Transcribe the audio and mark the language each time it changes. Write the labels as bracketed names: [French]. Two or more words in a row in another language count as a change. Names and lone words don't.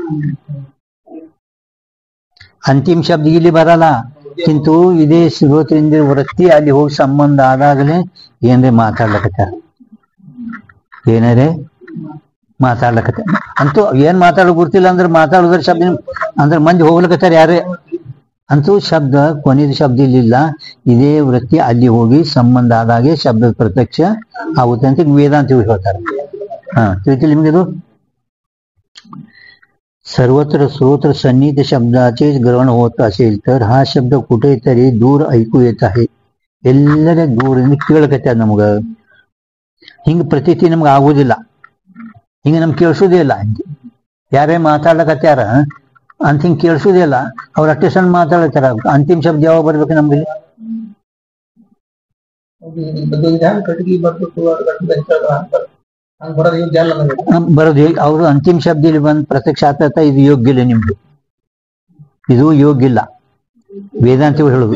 [Kannada] ಅಂತಿಮ ಶಬ್ದ ಇಲ್ಲಿ ಬರಲ್ಲ, ಕಿಂತು ಇದೇ ಶ್ರೋತರಿಂದ ವೃತ್ತಿ ಅಲ್ಲಿ ಹೋಗಿ ಸಂಬಂಧ ಆದಾಗಲೇ ಏನ್ರೆ ಮಾತಾಡ್ಲಕತ್ತಾರ, ಏನಾರೇ ಮಾತಾಡ್ಲಕತ್ತಾರ ಅಂತೂ ಏನ್ ಮಾತಾಡೋ ಗೊತ್ತಿಲ್ಲ ಅಂದ್ರೆ ಮಾತಾಡೋದ್ರ ಶಬ್ದ ಅಂದ್ರೆ ಮಂದಿ ಹೋಗ್ಲಕತ್ತಾರ ಯಾರೇ ಅಂತೂ ಶಬ್ದ ಕೊನೆಯ ಶಬ್ದ ಇಲ್ಲಿಲ್ಲ, ಇದೇ ವೃತ್ತಿ ಅಲ್ಲಿ ಹೋಗಿ ಸಂಬಂಧ ಆದಾಗೆ ಶಬ್ದ ಪ್ರತ್ಯಕ್ಷ ಆಗುತ್ತೆ ಅಂತ ವೇದಾಂತಿಗಳು ಹೇಳ್ತಾರೆ। ತಿಳಿತಿ ನಿಮ್ಗೆ ಇದು [Marathi] सर्वत्र स्रोत सन्निहित शब्दाचे ग्रहण होत असेल तर हा शब्द कुठेतरी दूर ऐकू येत आहे, [Kannada] ಎಲ್ಲರೇ ದೂರದಿಂದ ಕೇಳಕತ್ತಾರ ನಮಗ, ಹಿಂಗ ಪ್ರತೀತಿ ನಮ್ಗೆ ಆಗೋದಿಲ್ಲ, ಹಿಂಗ ನಮ್ಗೆ ಕೇಳಿಸೋದೇ ಇಲ್ಲ। ಯಾರೇ ಮಾತಾಡ್ಲಕತ್ತಾರ ಅಂತ ಹಿಂಗೆ ಕೇಳಿಸೋದಿಲ್ಲ. ಅವ್ರು ಅಷ್ಟೇ ಸಣ್ಣ ಮಾತಾಡ್ತಾರ. ಅಂತಿಮ ಶಬ್ದ ಯಾವಾಗ ಬರ್ಬೇಕು ನಮ್ಗೆ? ಬರೋದು ಅವರು ಅಂತಿಮ ಶಬ್ದ ಇಲ್ಲಿ ಬಂದು ಪ್ರತ್ಯಕ್ಷ ಆಗ್ತಾ ಇದು ಯೋಗ್ಯ ಇಲ್ಲ, ನಿಮ್ದು ಇದು ಯೋಗ್ಯ ಇಲ್ಲ ವೇದಾಂತಿಗಳು ಹೇಳುದು.